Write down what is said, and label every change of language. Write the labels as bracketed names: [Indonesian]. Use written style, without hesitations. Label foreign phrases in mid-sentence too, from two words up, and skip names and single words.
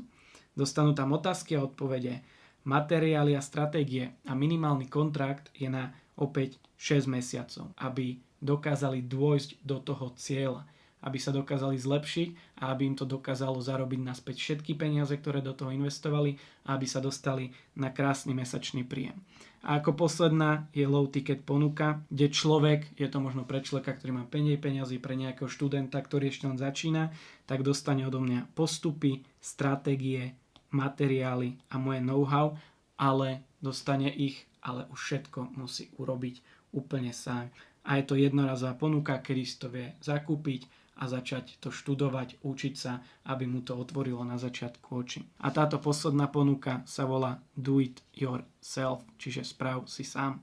[Slovak] Dostanú tam otázky a odpovede, materiály a stratégie a minimálny kontrakt je na opäť 6 mesiacov, aby dokázali dôjsť do toho cieľa, aby sa dokázali zlepšiť a aby im to dokázalo zarobiť naspäť všetky peniaze, ktoré do toho investovali a aby sa dostali na krásny mesačný príjem. A ako posledná je [English] low ticket [Slovak] ponuka, kde človek, je to možno pre človeka, ktorý má menej peniazy, pre nejakého študenta, ktorý ešte len začína, tak dostane odo mňa postupy, stratégie, materiály a moje know-how, ale dostane ich, ale už všetko musí urobiť úplne sám. A je to jednorazová ponuka, kedy si to vie zakúpiť a začať to študovať, učiť sa, aby mu to otvorilo na začiatku oči. A táto posledná ponuka sa volá Do It Yourself, čiže správ si sám.